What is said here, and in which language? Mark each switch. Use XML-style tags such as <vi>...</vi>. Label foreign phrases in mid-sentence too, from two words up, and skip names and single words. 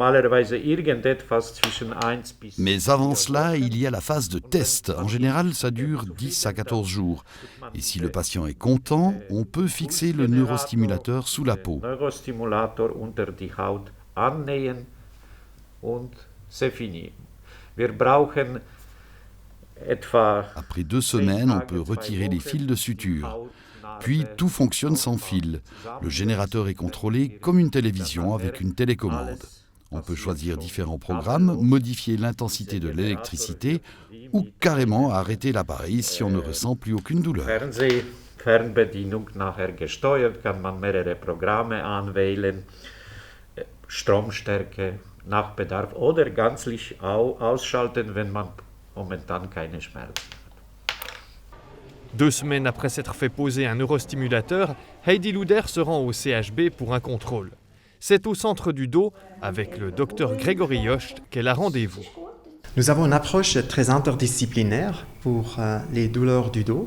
<fr>Mais avant cela, il y a la phase de test. En général, ça dure 10 à 14 jours. Et si le patient est content, on peut fixer le neurostimulateur sous la peau.</fr> <de>Annähen und</de> <fr>c'est fini.</fr> <de>Wir brauchen etwa.</de> <fr>Après 2 semaines, on peut retirer les fils de suture. Puis tout fonctionne sans fil. Le générateur est contrôlé comme une télévision avec une télécommande. On peut choisir différents programmes, modifier l'intensité de l'électricité ou carrément arrêter l'appareil si on ne ressent plus aucune douleur.</fr> <de>Fernbedienung nachher gesteuert, kann man mehrere Programme anwählen. Stromstärke nach Bedarf oder gänzlich ausschalten, wenn man momentan keine Schmerzen hat.</de> <fr>2 semaines après s'être fait poser un neurostimulateur, Heidi Luder se rend au CHB pour un contrôle. C'est au centre du dos, avec le docteur Grégory Jost, qu'elle a rendez-vous. Nous avons une approche très interdisciplinaire pour les douleurs du dos.</fr>